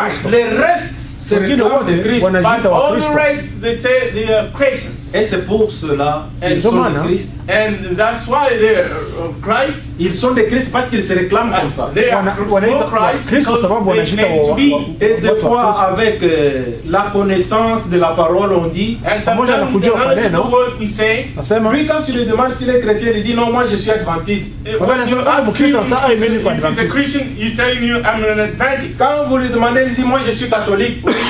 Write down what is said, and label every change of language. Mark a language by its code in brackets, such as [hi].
[fr] Les restes se réclament de Christ. [en] But all the rest, they say they are Christians. [fr] Et c'est pour cela qu'ils sont de Christ. [en] And that's why they're of Christ. [fr] Ils sont de Christ parce qu'ils se réclament comme ça. [en] They are Christ because they claim to be. [fr] Et des fois, avec la connaissance de la parole, on dit. [en] And sometimes the word we say. [fr] Lui, quand tu lui demandes s'il est chrétien, il dit non, moi je suis adventiste. [en] If he's a Christian, he's telling you I'm an Adventist. [fr] Quand vous lui demandez, il dit moi je suis catholique.